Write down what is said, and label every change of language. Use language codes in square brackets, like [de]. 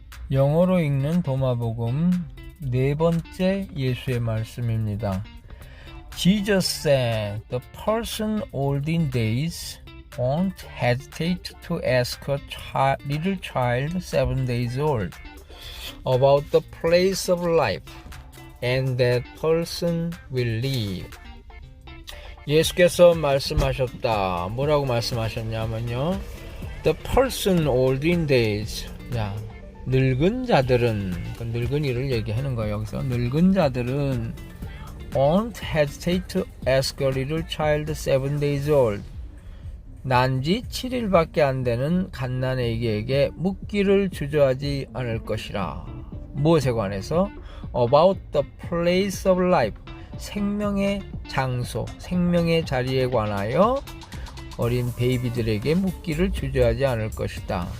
[ko] 영어로 읽는 도마복음 네 번째 예수의 말씀입니다. [en] Jesus said, "The person old in days won't hesitate to ask a little child 7 days old about the place of life, and that person will live." [ko] 예수께서 말씀하셨다. 뭐라고 말씀하셨냐면요. [en] The person old in days. [ko] 야, 늙은 자들은, 늙은이를 얘기하는 거예요. 여기서 늙은 자들은 [en] won't hesitate to ask a little child 7 days old. [ko] 난지 7일밖에 안 되는 갓난아기에게 묻기를 주저하지 않을 것이라. 무엇에 관해서? [en] About the place of life. [ko] 생명의 장소, 생명의 자리에 관하여 어린 베이비들에게 묻기를 주저하지 않을 것이다.